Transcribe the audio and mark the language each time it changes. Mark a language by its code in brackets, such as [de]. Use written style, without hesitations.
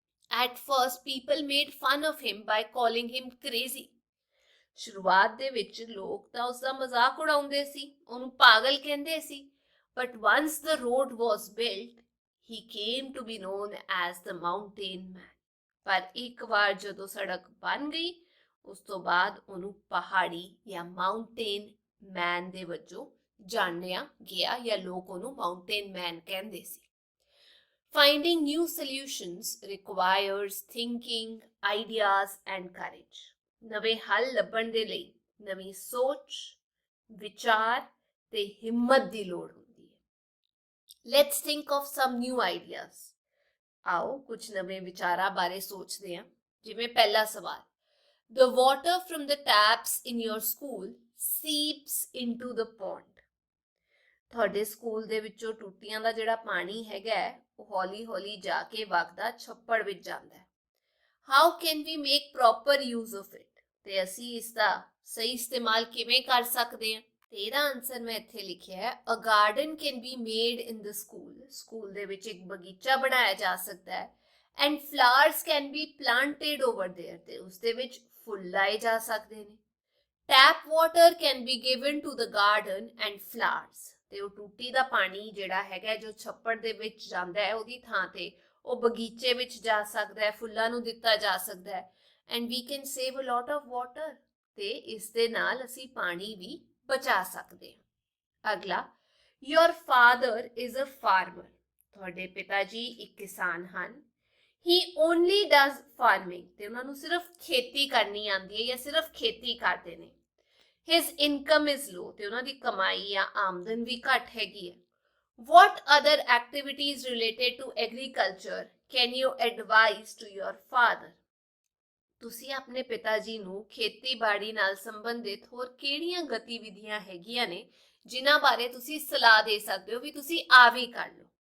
[en] At first people made fun of him by calling him crazy. [pa] ਸ਼ੁਰੂਆਤ ਦੇ ਵਿੱਚ ਲੋਕ ਤਾਂ ਉਸ ਦਾ ਮਜ਼ਾਕ ਉਡਾਉਂਦੇ ਸੀ, ਉਹਨੂੰ ਪਾਗਲ ਕਹਿੰਦੇ ਸੀ। [en] But once the road was built, he came to be known as the mountain man. [pa] ਪਰ ਇੱਕ ਵਾਰ ਜਦੋਂ ਸੜਕ ਬਣ ਗਈ ਉਸ ਤੋਂ ਬਾਅਦ ਉਹਨੂੰ ਪਹਾੜੀ ਜਾਂ ਮਾਊਂਟੇਨ ਮੈਨ ਦੇ ਵਜੋਂ ਜਾਣਿਆ ਗਿਆ, ਜਾਂ ਲੋਕ ਉਹਨੂੰ ਮਾਊਂਟੇਨ ਮੈਨ ਕਹਿੰਦੇ ਸੀ। [en] Finding new solutions requires thinking, ideas and courage. [pa] ਨਵੇਂ ਹੱਲ ਲੱਭਣ ਦੇ ਲਈ ਨਵੀਂ ਸੋਚ, ਵਿਚਾਰ ਤੇ ਹਿੰਮਤ ਦੀ ਲੋੜ ਹੁੰਦੀ ਹੈ। [en] Let's think of some new ideas. [pa] ਆਓ ਕੁਝ ਨਵੇਂ ਵਿਚਾਰਾਂ ਬਾਰੇ ਸੋਚਦੇ ਹਾਂ। ਜਿਵੇਂ ਪਹਿਲਾ ਸਵਾਲ, [en] The water from the taps in your school seeps into the pond. [pa] ਤੁਹਾਡੇ ਸਕੂਲ ਦੇ ਵਿੱਚੋਂ ਟੂਟੀਆਂ ਦਾ ਜਿਹੜਾ ਪਾਣੀ ਹੈਗਾ ਉਹ ਹੌਲੀ ਹੌਲੀ ਜਾ ਕੇ ਵਗਦਾ ਛੱਪੜ ਵਿੱਚ ਜਾਂਦਾ ਹੈ। [en] How can we make proper use of it? [pa] ਤੇ ਅਸੀਂ ਇਸ ਦਾ ਸਹੀ ਇਸਤੇਮਾਲ ਕਿਵੇਂ ਕਰ ਸਕਦੇ ਹਾਂ? ਤੇ ਇਹਦਾ ਆਨਸਰ ਮੈਂ ਇੱਥੇ ਲਿਖਿਆ ਹੈ, [en] A garden can be made in the school. [pa] School ਦੇ ਵਿੱਚ ਇੱਕ ਬਗੀਚਾ ਬਣਾਇਆ ਜਾ ਸਕਦਾ ਹੈ। [en] And flowers can be planted over there. [pa] ਤੇ ਉਸ ਦੇ ਵਿੱਚ ਫੁੱਲ ਲਾਏ ਜਾ ਸਕਦੇ ਨੇ। [en] Tap water can be given to the garden and flowers. [pa] ਤੇ ਉਹ ਟੂਟੀ ਦਾ ਪਾਣੀ ਜਿਹੜਾ ਹੈਗਾ ਜੋ ਛੱਪੜ ਦੇ ਵਿੱਚ ਜਾਂਦਾ ਹੈ ਉਹਦੀ ਥਾਂ ਤੇ ਉਹ ਬਗੀਚੇ ਵਿੱਚ ਜਾ ਸਕਦਾ ਹੈ, ਫੁੱਲਾਂ ਨੂੰ ਦਿੱਤਾ ਜਾ ਸਕਦਾ ਹੈ। [en] And we can save a lot of water. [pa] ਤੇ ਇਸ ਦੇ ਨਾਲ ਅਸੀਂ ਪਾਣੀ ਵੀ ਬਚਾ ਸਕਦੇ ਹਾਂ। ਅਗਲਾ, [en] Your father is a farmer. [pa] ਤੁਹਾਡੇ ਪਿਤਾ ਜੀ ਇੱਕ ਕਿਸਾਨ ਹਨ। [en] He only does farming. [pa] ਤੇ ਉਹਨਾਂ ਨੂੰ ਸਿਰਫ ਖੇਤੀ ਕਰਨੀ ਆਉਂਦੀ ਹੈ ਜਾਂ ਸਿਰਫ ਖੇਤੀ ਕਰਦੇ ਨੇ। [en] His income is low. [pa] ਤੇ ਉਹਨਾਂ ਦੀ ਕਮਾਈ ਜਾਂ ਆਮਦਨ ਵੀ ਘੱਟ ਹੈਗੀ ਹੈ। [en] What other activities related to agriculture can you advise to your father? [pa] ਤੁਸੀਂ ਆਪਣੇ ਪਿਤਾ ਜੀ ਨੂੰ ਖੇਤੀਬਾੜੀ ਨਾਲ ਸੰਬੰਧਿਤ ਹੋਰ ਕਿਹੜੀਆਂ ਗਤੀਵਿਧੀਆਂ ਹੈਗੀਆਂ ਨੇ ਜਿਨ੍ਹਾਂ ਬਾਰੇ ਤੁਸੀਂ ਸਲਾਹ ਦੇ ਸਕਦੇ ਹੋ ਵੀ ਤੁਸੀਂ ਆ ਵੀ ਕਰ ਲਓ।